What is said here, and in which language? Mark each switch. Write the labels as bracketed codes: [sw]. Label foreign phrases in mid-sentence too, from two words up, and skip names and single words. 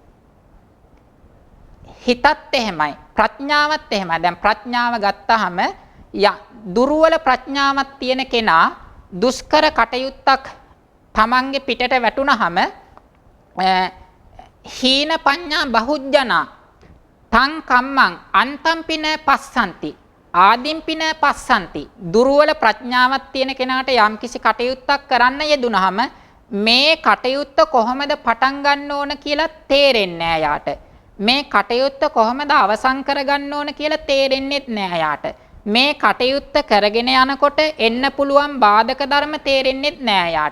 [si] හිතත් එහෙමයි, ප්‍රඥාවත් එහෙමයි. දැන් ප්‍රඥාව ගත්තාම දුර්වල ප්‍රඥාවක් තියෙන කෙනා දුෂ්කර කටයුත්තක් තමන්ගේ පිටට වැටුනහම [pi] හීන පඤ්ඤා බහුජනා තං කම්මං අන්තම්පින පස්සන්ති ආදිම්පින පස්සන්ති. [si] දුර්වල ප්‍රඥාවක් තියෙන කෙනාට යම්කිසි කටයුත්තක් කරන්න යෙදුනහම මේ කටයුත්ත කොහොමද පටන් ගන්න ඕන කියලා තේරෙන්නේ නැහැ යාට. මේ කටයුත්ත කොහොමද අවසන් කරගන්න ඕන කියලා තේරෙන්නේත් නැහැ යාට. මේ කටයුත්ත කරගෙන යනකොට එන්න පුළුවන් බාධක ධර්ම තේරෙන්නේත් නැහැ යාට.